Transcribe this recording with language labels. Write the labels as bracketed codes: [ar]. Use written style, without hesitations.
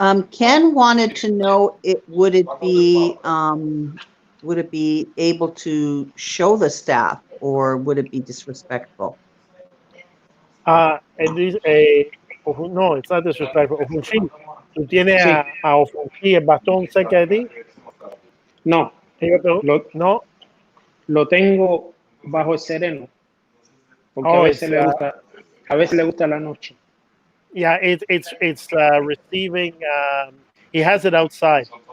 [en] Ken wanted to know would it be able to show the staff, or would it be disrespectful? No, it's not disrespectful. [es] Ofunshi, ¿tú tienes a Ofunshi el bastón cerca de ti? No. No. Lo tengo bajo el sereno. Porque a veces le gusta la noche. [en] Yeah, it's receiving. He has it outside.